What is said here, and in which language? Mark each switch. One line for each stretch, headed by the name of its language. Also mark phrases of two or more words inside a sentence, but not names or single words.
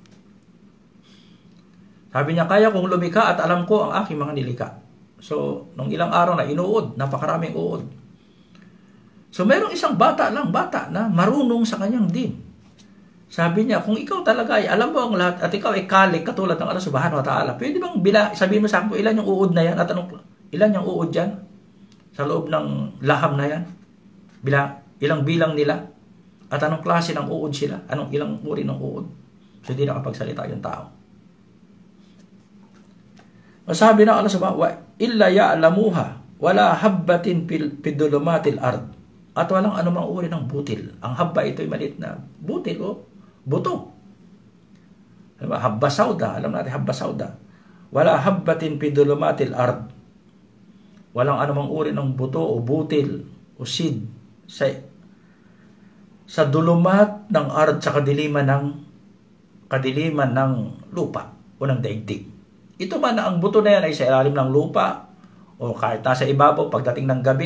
Filipino: Sabi niya, kaya kong lumikha at alam ko ang aking mga nilikha. So, nung ilang araw na inuod, napakaraming uod. So, mayroong isang bata na marunong sa kanyang din. Sabi niya, kung ikaw talaga ay alam mo ang lahat at ikaw ay kalik katulad ng Allah
Arabic: سبحانه وتعالى,
Filipino: pwede bang sabihin mo sa akin ilan yung uod na yan? At ilan yung uod dyan? Sa loob ng laham na yan? Ilang bilang nila? At anong klase ng uod sila? Ilang uri ng uod? So, hindi nakapagsalita yung tao. Sabi na
Arabic: الله سبحانه وتعالى إلا يعلمها ولا حبة في ظلمات الأرض.
Filipino: At walang anumang uri ng butil. Ang habba ito'y maliit na butil o buto.
Arabic: حبة سوداء.
Filipino: Alam natin
Arabic: حبة سوداء. ولا حبة في ظلمات الأرض.
Filipino: Walang anumang uri ng buto o butil o seed sa dulumat ng ard sa kadiliman ng lupa o ng daigdig. Ito man ang buto na yan ay sa ilalim ng lupa o kahit nasa ibabaw pagdating ng gabi.